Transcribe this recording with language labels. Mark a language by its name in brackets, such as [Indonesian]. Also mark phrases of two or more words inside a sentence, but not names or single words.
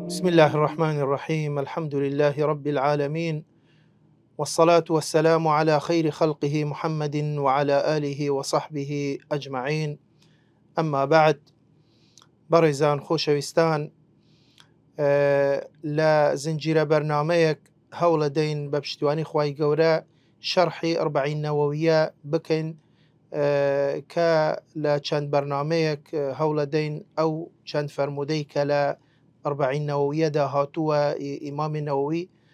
[Arabic] الله الرحمن الرحيم. الحمد لله رب العالمين، والصلاة والسلام على خير خلقه محمد وعلى آله وصحبه أجمعين. أما بعد، [Central Kurdish] بەڕێزان خۆشەویستان، لا زنجيرە بەرنامەیەک هەوڵە دەین بە پشتیوانی خوای گەورە شەرحی ئەربعین نەوەویە بکەین کە لە چەند بەرنامەیەک هەوڵە دەین ئەو چەند فەرمودەی کە لە ئەربعین نەوەویەدا هاتووە ئیمامی نەوەوی